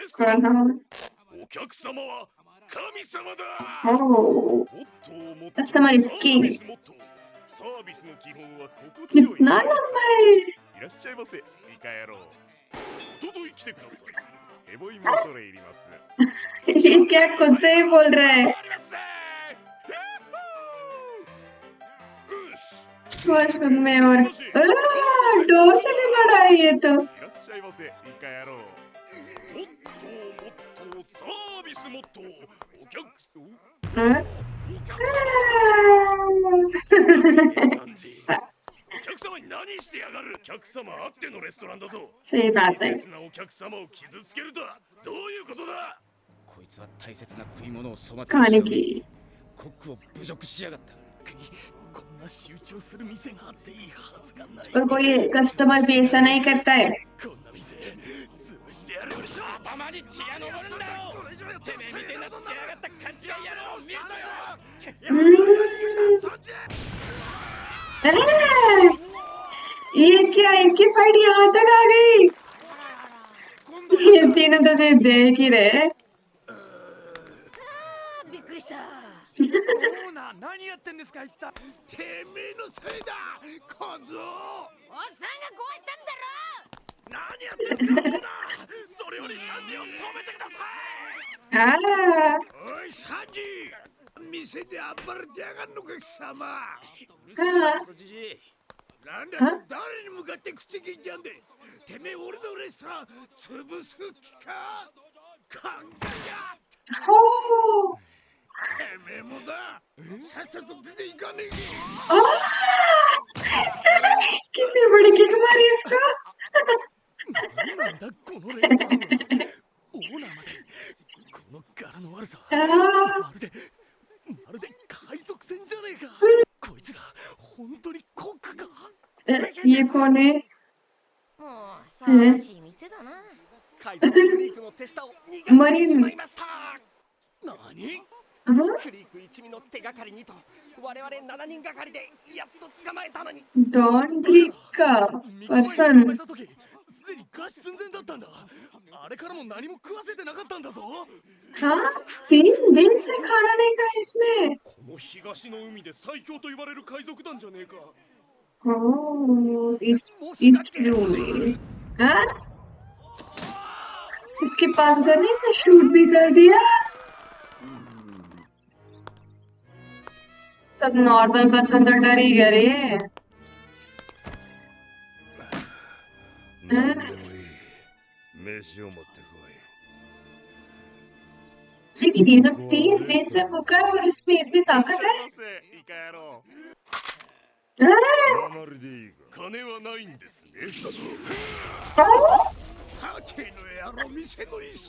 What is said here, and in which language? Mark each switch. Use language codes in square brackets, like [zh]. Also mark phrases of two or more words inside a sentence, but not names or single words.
[en] Oh, customer is king. [hi] कितना लंबा है? ये क्या खुद से ही बोल रहा है? वॉशरूम में और डोर से भी बड़ा है ये तो। हाँ? सही बात है। [ja] こいつは大切な食い物を粗末 [hi] खाने [ja] にしてお [hi] की [ja] りコックを侮辱しやがった国こんな仕打ちをする店があっていいはずがない [hi] और कोई कस्टमर भी ऐसा नहीं करता है। [ja] こんな店潰してやる頭に血が上るんだろてめえみてえなつけやがった勘違い野郎を見るとよ [hi] ये क्या इनकी फाइट यहाँ तक आ गई? ये तीनों तो सिर्फ देख ही रहे। [ja] びっくりしたオーナー何やってんですか一体てめえのせいだ小僧おっさんが壊したんだろ何やってんすかオーナーそれよりサンジを止めてくださ आ, いおいサンジ店で暴れてやがんのか貴様 [hi] हाँ, [ja] クソじじいなんだ誰に向かって口聞いてやんでてめえ俺のレストラン潰す気か考えや [hi] हो, [ja] てめえもださっさと出ていかねえか [hi] कितनी बड़ी किक मारी इसको। [ja] なんだこのレストランはオーナーまでこの柄の悪さ आ, まるで海賊船じゃねえかこいつら本当にコックか [hi] ये कौन है? [ja] もう騒がしい店だな。海賊クリークの手下を逃がしてしまいました何 [hi] हाँ? [ja] クリーク一味の手がかりにと我々7人がかりでやっと捕まえたのに [hi] डॉन ग्रीक का [ja] 3日前に捕ま [hi] पर्सन। [ja] えた時すでに餓死寸前だったんだあれからも何も食わせてなかったんだぞ [hi] हाँ, 3 दिन से खाना नहीं खाया इसने। [ja] この東の海で最強と言われる海賊団じゃねえか [hi] ओह, ईस्ट ब्लू में। हाँ? इसके पास गन है, इसे शूट भी कर दिया। सब [en] normal person [hi] तो डर ही गए रे। [ja] 何でもいい飯を持ってこ [hi] लेकिन ये जब 3 दिन से भूखा है और इसमें इतनी ताकत है। [ja] いイカ野郎 [hi] हाँ? [ja] 鉛でいいか金はないんですね [hi] हाँ? [ja] ハケの野郎店の椅子